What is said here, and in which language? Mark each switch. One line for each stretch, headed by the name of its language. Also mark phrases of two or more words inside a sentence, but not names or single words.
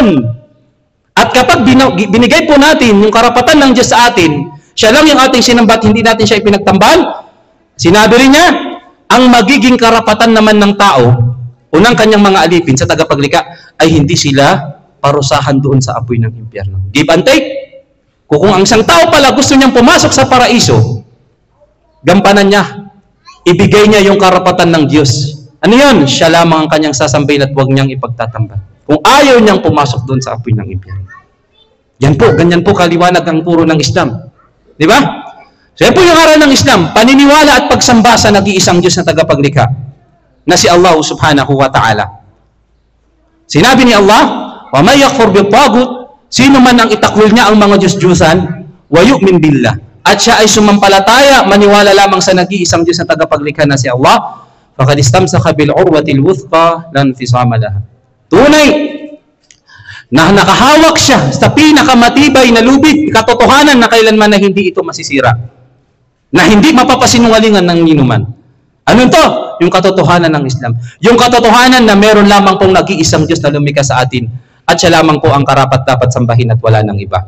Filipino: At kapag binigay po natin yung karapatan ng Diyos sa atin, siya lang yung ating sinambat, hindi natin siya ipinagtambal, sinabi rin niya, ang magiging karapatan naman ng tao unang kanyang mga alipin sa tagapaglikha ay hindi sila parusahan doon sa apoy ng impyerno.
English: Give and take.
Filipino: Kung ang isang tao pala gusto niyang pumasok sa paraiso, gampanan niya. Ibigay niya yung karapatan ng Diyos. Ano yun? Siya lamang ang kanyang sasambahin at huwag niyang ipagtatambal. Kung ayaw niyang pumasok doon sa apoy ng impyerno. Yan po, ganyan po kaliwanag ang puro ng Islam. Di ba? So yan po yung aral ng Islam, paniniwala at pagsamba sa nag-iisang Diyos na tagapaglikha, na si Allah
Arabic: subhanahu wa ta'ala.
Filipino: Sinabi ni Allah,
Arabic: wa may yakfur bit-taghut,
Filipino: sino man ang itakwil niya ang mga Diyos-Diyusan,
Arabic: wa yu'min billah,
Filipino: at siya ay sumampalataya, maniwala lamang sa nag-iisang Diyos na tagapaglikha na si Allah,
Arabic: faqad istamsaka bil urwatil wuthqa lan fisama laha.
Filipino: Tunay na nakahawak siya sa pinakamatibay na lubid, katotohanan na kailanman na hindi ito masisira, na hindi mapapasinungalingan ng ninuman. Ano to? Yung katotohanan ng Islam. Yung katotohanan na meron lamang pong nag-iisang Diyos na lumikha sa atin at siya lamang po ang karapat dapat sambahin at wala ng iba.